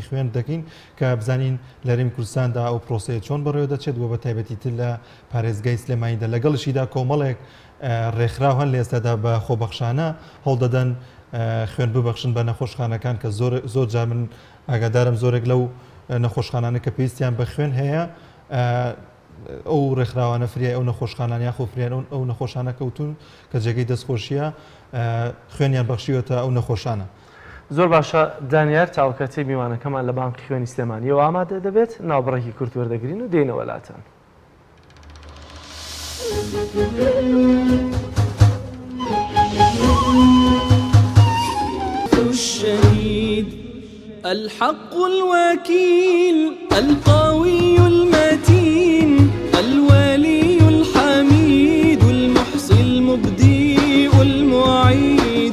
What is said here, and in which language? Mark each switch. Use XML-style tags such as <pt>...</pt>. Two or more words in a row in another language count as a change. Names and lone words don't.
<ckb>خوێن دەکەین کە بزانین لە هەرێمی کوردستاندا ئەو پرۆسەیە چۆن بەڕێوە دەچێت و بە تایبەتی تر لە پارێزگای سلێمانیدا لەگەڵشیدا کۆمەڵێک ڕێکخراو هەن لە ئێستادا بە خۆبەخشانە هەڵ دەدەن خوێن ببەخشن بە نەخۆشخانەکان کە زۆر جار من ئاگادارم زۆرێک لەو نەخۆشخانانە کە پێویستیان بە خوێن هەیە ئەو ڕێکخراوانە فریای ئەو نەخۆشخانان یاخۆ فریان ئەو نەخۆشانە کەوتون کە جێگەی دەستخۆشیە خوێنیان بەخشیوەتە ئەو نەخۆشانە. زۆر باشە دانیار تاوکەتی میوانەکەمان لە بانکی خوێنی سلێمانیەوە ئامادە دەبێت ناوبڕێکی کورت وەردەگرین و دێنەوە لاتان.</ckb> <ar>الشهيد الحق الوكيل القوي المتين الولي الحميد المحصي المبدئ المعيد</ar>